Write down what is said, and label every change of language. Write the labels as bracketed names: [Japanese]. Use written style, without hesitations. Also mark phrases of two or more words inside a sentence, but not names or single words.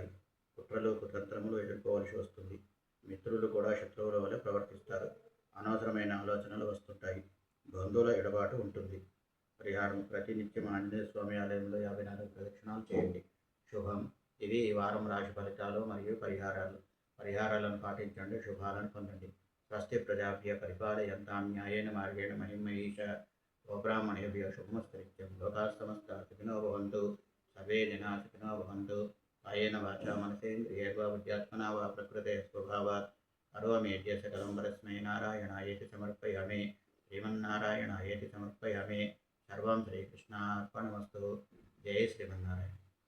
[Telugu] కుట్రలు, కుతంత్రములు ఎదుర్కోవాల్సి వస్తుంది. మిత్రులు కూడా శత్రువుల వల్ల ప్రవర్తిస్తారు. అనవసరమైన ఆలోచనలు వస్తుంటాయి. బంధువుల ఎడబాటు ఉంటుంది. పరిహారం: ప్రతినిత్యం ఆంజనేయ స్వామి ఆలయంలో 54 ప్రదక్షిణాలు చేయండి. శుభం. ఇవి ఈ వారం రాశి ఫలితాలు మరియు పరిహారాలను పాటించండి. శుభాలను పొందండి. [Sanskrit] స్వస్తి ప్రజాభ్య పరిపాలయంతాం న్యాయేన మార్గేణ మహిమహీష గోబ్రాహ్మణేభ్యో శుభమస్తు నిత్యం. లోకాः సమస్తాः సుఖినో భవంతు. సర్వే జనాः సుఖినో భవంతు. కాయేన వాచా మనసేంద్రియైర్వా బుద్ధ్యాత్మనా వా ప్రకృతే స్వభావాత్ కరోమీద్య సకలం పరస్మై నారాయణాయేతి సమర్పయామి. శ్రీమన్నారాయణాయేతి సమర్పయామి. సర్వం శ్రీకృష్ణార్పణమస్తు. [Telugu] జై శ్రీమన్నారాయణ.